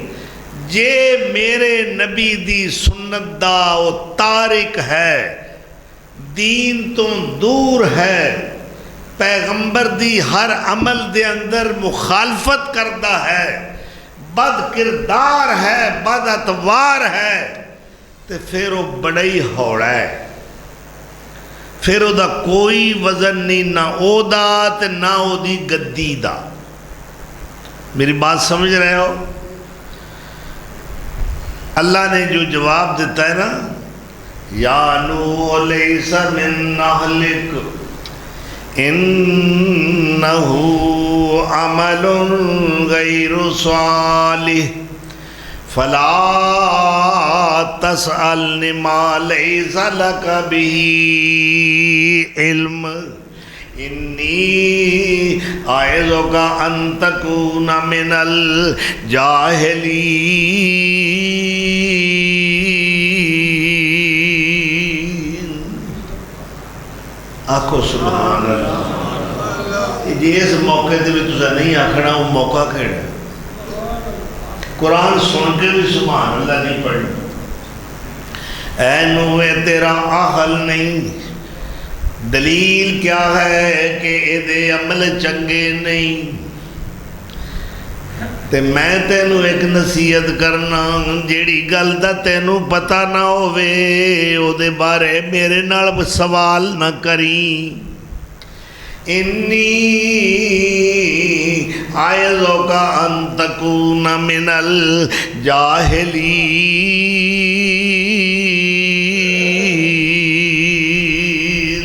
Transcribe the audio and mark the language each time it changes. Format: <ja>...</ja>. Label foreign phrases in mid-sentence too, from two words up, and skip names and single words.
<pa>جے میرے نبی دی سنت دا او تارک ہے، دین تو دور ہے، پیغمبر دی ہر عمل دے اندر مخالفت کرتا ہے، بد کردار ہے، بد اتوار ہے، تو پھر وہ بڑا ہی ہوڑا ہے، پھر وہ دا کوئی وزن نہیں، نہ او دا تے نہ او دی گدی دا۔</pa> <ur>میری بات سمجھ رہے ہو؟ اللہ نے جو جواب دیتا ہے نا،</ur> <ar>یا نوح لیس من اہلک انہ عمل غیر صالح فلا تسألنی ما لیس لک به علم انی اعظک ان تکون من الجاہلین۔</ar> <pa>آکھو</pa> <ar>سبحان اللہ۔</ar> <pa>جی اس موقع دے بھی تسا نہیں آکھنا وہ موقع کیڑا قرآن سن کے بھی</pa> <ar>سبحان اللہ</ar> <pa>نہیں پڑھنا۔ اے نوے تیرا اہل نہیں، دلیل کیا ہے کہ دے عمل چنگے نہیں، تے میں تینوں ایک نصیحت کرنا، جیڑی گل دا تینوں پتہ نہ ہوئے او دے بارے میرے نال سوال نہ کریں۔</pa> <ar>انی اعظک ان تکون من الجاہلین۔</ar>